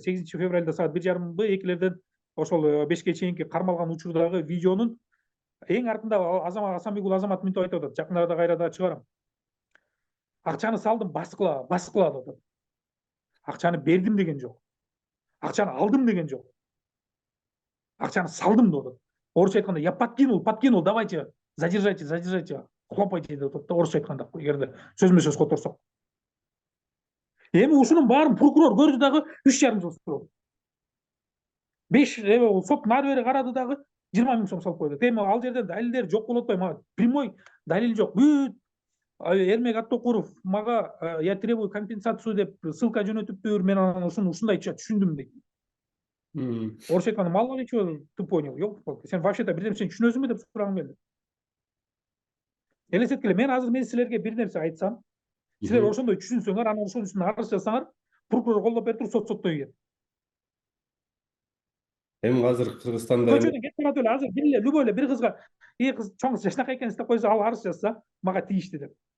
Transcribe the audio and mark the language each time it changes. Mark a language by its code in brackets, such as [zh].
[ky] 8 февралда саат 1:30 2лерден ошол 5ке чейинки кармалган учурдагы видеонун эң артында Асанбек уулу Азамат мынтип айтып атат. Жакын арада кайра да чыгарам. Акчаны салдым, баскыла деп атат. Акчаны бердим деген жок. Акчаны алдым деген жок. Акчаны салдым деп атат. Орусча айтканда, [ru] я подкинул, давайте, задержайте, хлопайте [ky] деп атат да, орусча айтканда, эгерде сөзмө сөз которсок. Эми ушунун баарын прокурор көрдү дагы 3,5 жыл суроо. 5 соттун ары бери карады дагы 20 миң сом салып койду. Эми ал жерден далилдер жок болуп атпайбы? Мага прямой далил жок. Бүт Эрмек Аттокуров мага [ru] я требую компенсацию [ky] деп ссылка жөнөтүптүр. Мен анан ушундайча түшүндүм дейт. Орусча айтканда, [ru] мало ли чего ты понял, ёлки-палки. [ky] Сен вообще-то бир нерсени түшүнөсүңбү деп сурагым келди. Элестеткиле, мен азыр силерге бир нерсе айтсам, силер ошондой түшүнсөңөр, анан ошонун үстүнө арыз жазсаңар, прокурор колдоп берип туруп соттой кетет. Эми азыр Кыргызстанда Көчөдөн кетип барат эле, азыр бир эле любой эле бир кызга, кыз чоң жашынакай экенсиз деп койсо, ал арыз жазса, мага тийишти деп.